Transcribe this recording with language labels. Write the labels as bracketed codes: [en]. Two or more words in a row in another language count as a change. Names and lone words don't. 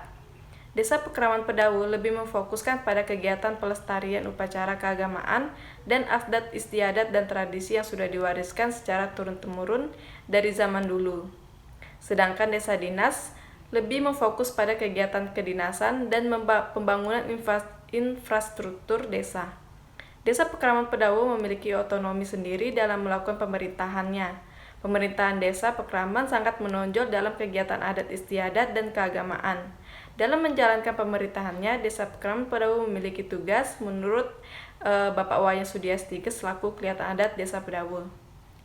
[id] Desa Pekraman Pedawe lebih memfokuskan pada kegiatan pelestarian upacara keagamaan dan adat istiadat dan tradisi yang sudah diwariskan secara turun-temurun dari zaman dulu. Sedangkan Desa Dinas lebih memfokus pada kegiatan kedinasan dan pembangunan infrastruktur desa. Desa Pekraman Pedawe memiliki otonomi sendiri dalam melakukan pemerintahannya. Pemerintahan Desa Pekraman sangat menonjol dalam kegiatan adat istiadat dan keagamaan. Dalam menjalankan pemerintahannya, Desa Pekraman Pedawe memiliki tugas menurut Bapak Wayan Sudiastige selaku kelihatan adat Desa Pedawe.